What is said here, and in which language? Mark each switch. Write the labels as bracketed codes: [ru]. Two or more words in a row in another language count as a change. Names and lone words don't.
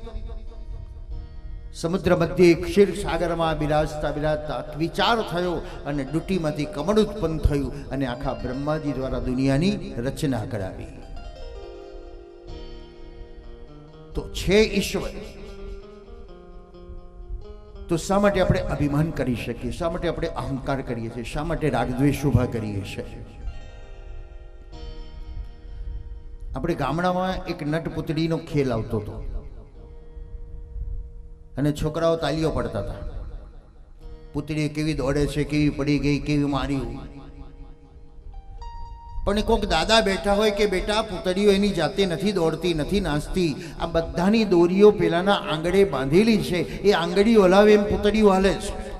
[gu] સમુદ્ર મધ્યે ક્ષીર સાગરમાં બિરાજતા બિરાજતા વિચાર થયો અને ડૂટીમાંથી કમળ ઉત્પન્ન થયું અને આખા બ્રહ્માજી દ્વારા દુનિયાની રચના કરાવી. તો છે ઈશ્વર. તો શા માટે આપણે અભિમાન કરી શકીએ, શા માટે આપણે અહંકાર કરીએ છીએ, શા માટે રાગદ્વેષ ઉભા કરીએ છીએ. આપણે ગામડામાં એક નટપુતળીનો ખેલ આવતો હતો અને છોકરાઓ તાલીઓ પડતા હતા. પુતળી કેવી દોડે છે, કેવી પડી ગઈ, કેવી માર્યું. પણ કોઈક દાદા બેઠા હોય કે બેટા પુતળીઓ એની જાતે નથી દોડતી, નથી નાચતી, આ બધાની દોરીઓ પેલાના આંગળે બાંધેલી છે, એ આંગળી હલાવે એમ પુતળીઓ હાલે છે.